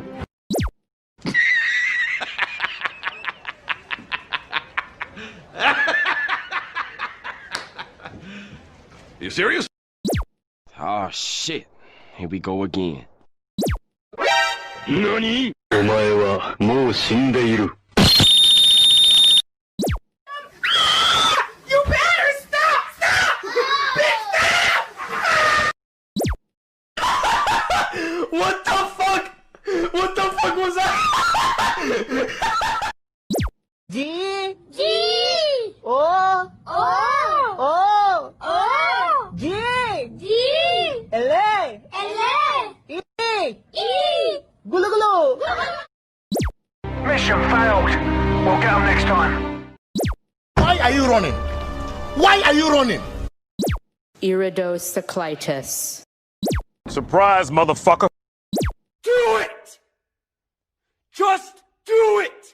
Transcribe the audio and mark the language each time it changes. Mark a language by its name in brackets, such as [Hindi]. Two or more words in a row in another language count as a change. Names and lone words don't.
[English] You serious? Oh shit. Here we go again. NANI?! [Japanese] お前はもう死んでいる。 [English] You better stop! Stop! Bitch, stop! What the fuck? What the fuck was that? G G O O O O G G L L E E Gulu Gulu. Mission failed. We'll get them next time. Why are you running? Why are you running? Iridocyclitis. Surprise, motherfucker! Do it! Just do it!